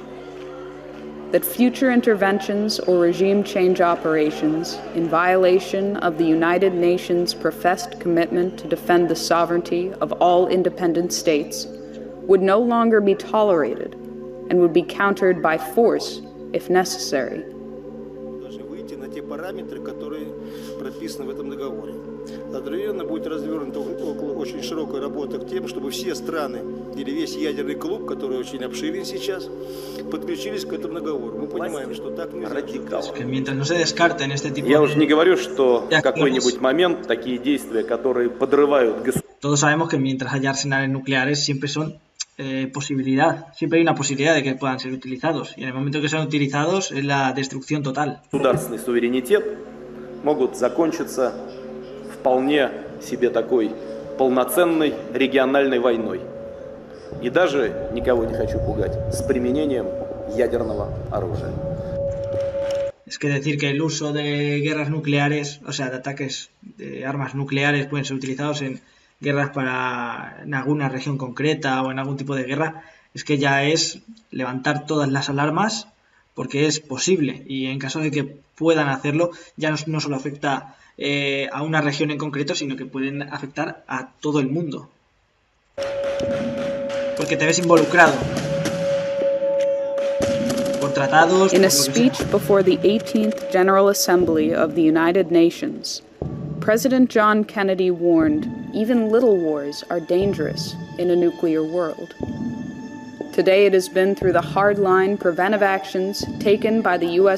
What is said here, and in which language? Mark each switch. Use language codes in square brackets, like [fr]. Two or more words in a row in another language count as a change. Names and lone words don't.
[en] That future interventions or regime change operations in violation of the United Nations' professed commitment to defend the sovereignty of all independent states would no longer be tolerated and would be countered by force if necessary. [ru] Параметры, которые прописаны в этом договоре. Одновременно будет развернута очень широкая работа к тем, чтобы все страны или весь ядерный клуб, который очень обширен сейчас, подключились к этому договору. Мы понимаем, что так нельзя. Я уже не говорю, что в какой-нибудь момент такие действия, которые подрывают государство. [es] Todos sabemos que mientras haya arsenales nucleares siempre son siempre hay una posibilidad de que puedan ser utilizados, y en el momento que sean utilizados es la destrucción total. [ru] Государственный суверенитет могут закончиться вполне себе такой полноценной региональной войной. И даже, никого не хочу пугать, с применением ядерного оружия. [es] Es que decir que el uso de guerras nucleares, o sea, de ataques de armas nucleares pueden ser utilizados en guerras en alguna región concreta o en algún tipo de guerra, es que ya es levantar todas las alarmas porque es posible, y en caso de que puedan hacerlo ya no solo afecta a una región en concreto, sino que pueden afectar a todo el mundo porque te ves involucrado por tratados. [en] In a speech before the 18th General Assembly of the United Nations, President John Kennedy warned even little wars are dangerous in a nuclear world. Today it has been through the hardline preventive actions taken by the U.S.